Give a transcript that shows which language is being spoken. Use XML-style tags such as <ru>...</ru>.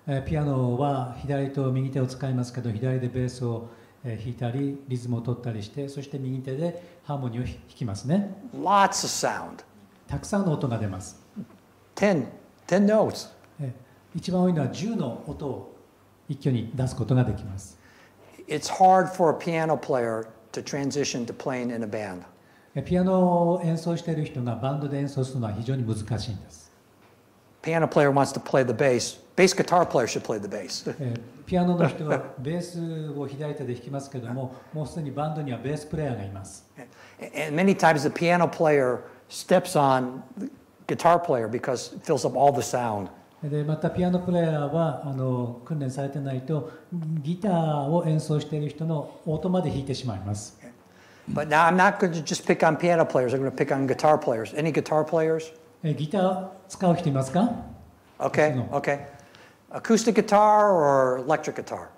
<ja>ピアノは左と右手を使いますけど、左でベースを弾いたり、リズムを取ったりして、そして右手でハーモニーを弾きますね。</ja> <en>Lots of sound.</en> <ja>たくさんの音が出ます。</ja> <en>10 notes.</en> <ja>一番多いのは10の音を一挙に出すことができます。</ja> <en>It's hard for a piano player to transition to playing in a band.</en> <ja>ピアノを演奏している人がバンドで演奏するのは非常に難しいんです。</ja> <en>Piano player wants to play the bass. Bass guitar player should play the bass.</en> <ja>ピアノの人はベースを左手で弾きますけども、もうすでにバンドにはベースプレイヤーがいます。</ja> <en>And many times the piano player steps on the guitar player because it fills up all the sound.</en> <ja>でまたピアノプレイヤーは訓練されてないとギターを演奏している人の音まで弾いてしまいます。</ja> <en>But now I'm not going to just pick on piano players. I'm going to pick on guitar players. Any guitar players?</en> <ja>ギター使う人いますか？</ja> <en>Okay, okay. Acoustic guitar or electric guitar?</en>